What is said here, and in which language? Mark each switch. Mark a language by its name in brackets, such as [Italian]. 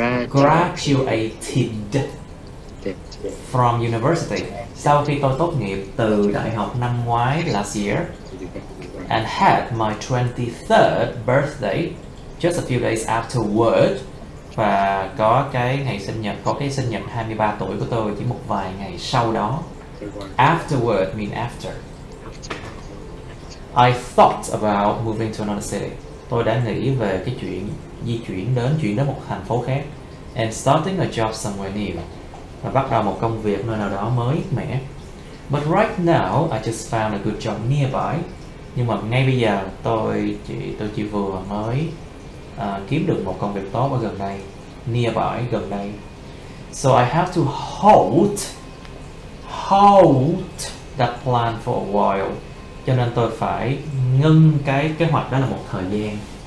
[English] Graduated from university. [Vietnamese] Sau khi tôi tốt nghiệp từ đại học năm ngoái [English] last year, and had my 23rd birthday just a few days afterward. [Vietnamese] Và có cái ngày sinh nhật, có cái sinh nhật 23 tuổi của tôi chỉ một vài ngày sau đó. [English] Afterward mean after. I thought about moving to another city. [Vietnamese] Tôi đã nghĩ về cái chuyện chuyển đến một thành phố khác. [English] And starting a job somewhere new. [Vietnamese] Và bắt đầu một công việc nơi nào đó mới mẻ. [English] But right now I just found a good job nearby. [Vietnamese] Nhưng mà ngay bây giờ tôi chỉ vừa mới kiếm được một công việc tốt ở gần đây, nearby, gần đây. [English] So I have to hold that plan for a while. [Vietnamese] Cho nên tôi phải ngưng cái kế hoạch đó là một thời gian.